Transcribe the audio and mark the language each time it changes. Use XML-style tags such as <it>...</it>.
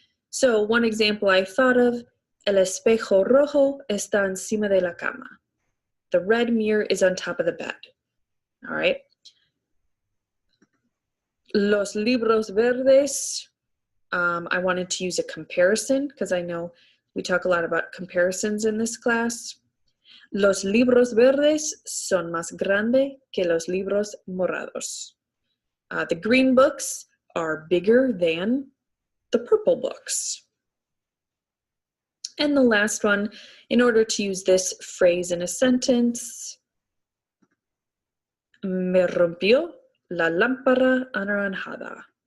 <en>So one example I thought of,</en> <es>el espejo rojo está encima de la cama.</es> <en>The red mirror is on top of the bed. All right.</en> <es>Los libros verdes,</es> <en>I wanted to use a comparison because I know we talk a lot about comparisons in this class.</en> <es>Los libros verdes son más grandes que los libros morados.</es> <en>The green books are bigger than the purple books. And the last one, in order to use this phrase in a sentence,</en> <es>me rompió la lámpara anaranjada.</es>